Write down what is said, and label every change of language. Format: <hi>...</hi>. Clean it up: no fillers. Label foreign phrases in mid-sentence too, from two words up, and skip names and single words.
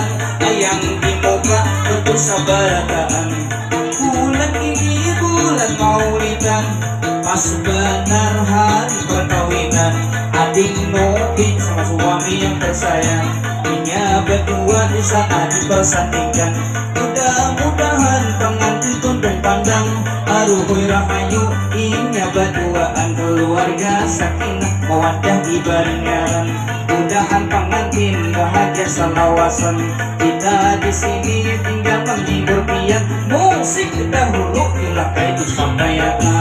<bjn>Yang di muka tentu sabarataan, bulan ini bulan maulidan, pas benar hari perkawinan. Adik Novi sama suami yang tersayang, punya berdua di sana dipersandingkan. Mudah-mudahan pengantin tundung pandang, aruhui rahayu inya berduaan. Keluarga</bjn> <ar>sakinah mawaddah</ar> <bjn>ibaringan, mudahan pengantin bahagia selawasan. Kita di sini tinggal menghibur pian, musik dahulu dilakai disampaikan.</bjn>